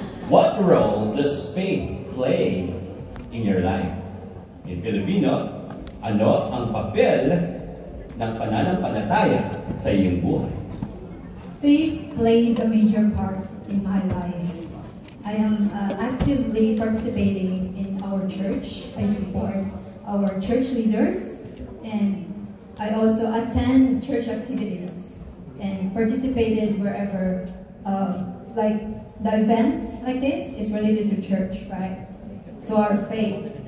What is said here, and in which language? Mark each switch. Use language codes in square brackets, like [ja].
[en] What role does faith play in your life? In Filipino, [tl] ano ang papel ng pananampalataya sa iyong buhay? [en] Faith played a major part in my life. I am actively participating in our church. I support our church leaders, and I also attend church activities and participated wherever, like the events like this is related to church, right? To our faith.